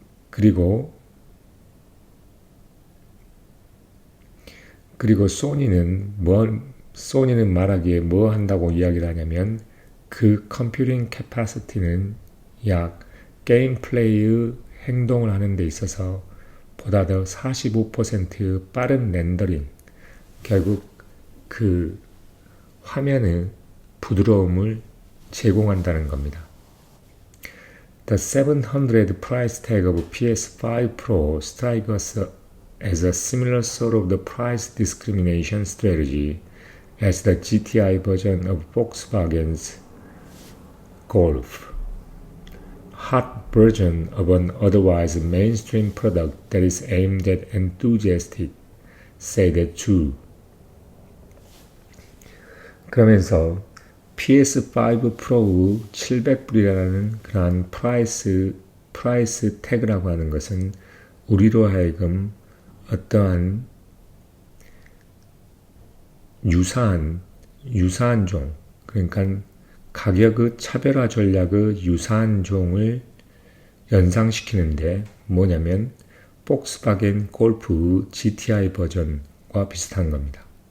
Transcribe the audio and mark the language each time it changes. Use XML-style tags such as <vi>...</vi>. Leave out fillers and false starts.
<ko>그리고 소니는 말하기에 뭐 한다고 이야기를 하냐면 그 컴퓨팅 캐파시티는 약 게임 플레이의 행동을 하는 데 있어서 보다 더 45%의 빠른 렌더링, 결국 그 화면의 부드러움을 제공한다는 겁니다.</ko> <en>The 700 price tag of PS5 Pro strikes us as a similar sort of the price discrimination strategy as the GTI version of Volkswagen's Golf, hot version of an otherwise mainstream product that is aimed at enthusiasts, said Chu.</en> <ko>그러면서 PS5 프로의 700불이라는 그러한 프라이스 태그라고 하는 것은 우리로 하여금 어떠한 유사한 종, 그러니까 가격의 차별화 전략의 유사한 종을 연상시키는데 뭐냐면 폭스바겐 골프 GTI 버전과 비슷한 겁니다.</ko>